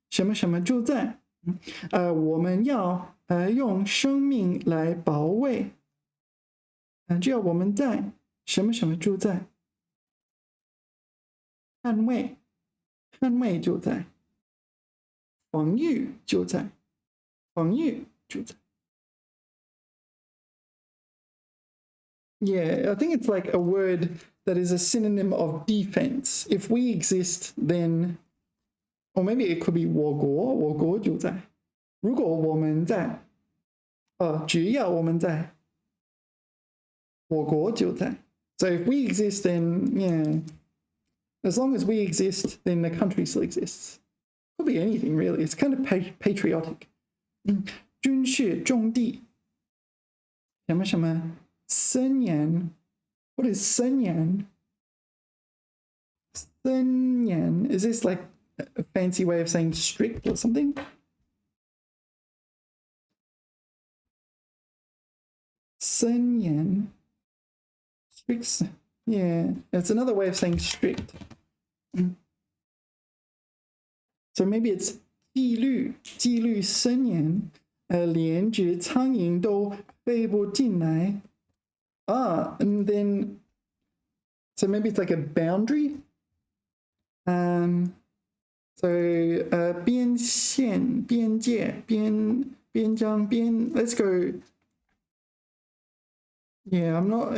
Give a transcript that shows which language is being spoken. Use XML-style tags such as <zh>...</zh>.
<zh>什么什么就在，我们要用生命来保卫，只要我们在什么什么就在，捍卫就在，防御就在，防御就在。</zh> <en>Yeah, I think it's like a word that is a synonym of defense. If we exist, then, or maybe it could be</en> <zh>我国就在。如果我们在，只要我们在，我国就在。</zh> <en>So if we exist, then yeah, as long as we exist, then the country still exists. Could be anything really. It's kind of patriotic.</en> <zh>军事重地，什么什么。</zh> <en>森严 What is 森严? 森严 Is this like a fancy way of saying strict or something? 森严 Strict. Yeah, it's another way of saying strict. So maybe it's</en> <zh>纪律森严，连只苍蝇都飞不进来。</zh> <en>And then, so maybe it's like a boundary. So 边线、边界、边疆、边.Let's go. Yeah, I'm not.</en>